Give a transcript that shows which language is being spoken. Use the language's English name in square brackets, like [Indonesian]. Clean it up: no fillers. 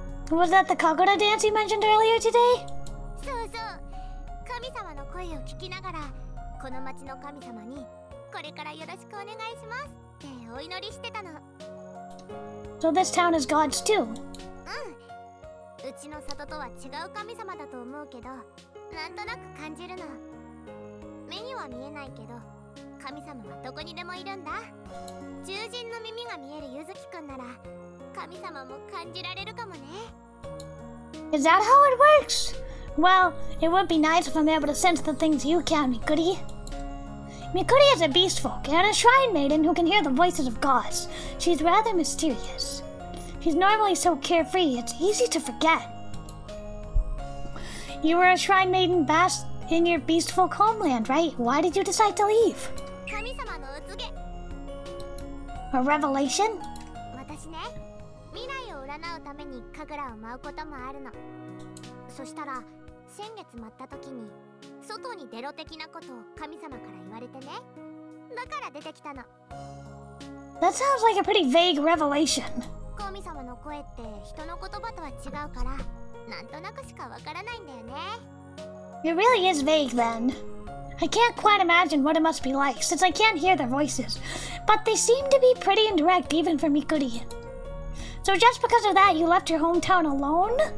[English] Was that the Kagura dance you mentioned earlier today? [Japanese] そうそう。神様の声を聞きながら、この町の神様にこれからよろしくお願いしますってお祈りしてたの。 [English] So this town is God's too. [Japanese] うちの里とは違う神様だと思うけど、なんとなく感じるの。目には見えないけど、神様はどこにでもいるんだ。獣人の耳が見えるゆずきくんなら、神様も感じられるかもね。 [English] Is that how it works? Well, it would be nice if I'm able to sense the things you can, Mikuri. Mikuri is a beast folk and a shrine maiden who can hear the voices of gods. She's rather mysterious. She's normally so carefree, it's easy to forget. You were a shrine maiden based in your beast folk homeland, right? Why did you decide to leave? [Japanese] 神様のお告げ。 [English] A revelation? [Japanese] 私ね、未来を占うために神楽を舞うこともあるの。そしたら先月舞った時に外に出ろ的なことを神様から言われてね。だから出てきたの。 [English] That sounds like a pretty vague revelation. [Japanese] 神様の声って人の言葉とは違うから、なんとなくしかわからないんだよね。 [English] It really is vague then. I can't quite imagine what it must be like since I can't hear their voices, but they seem to be pretty indirect even for Mikuri. So just because of that you left your hometown alone?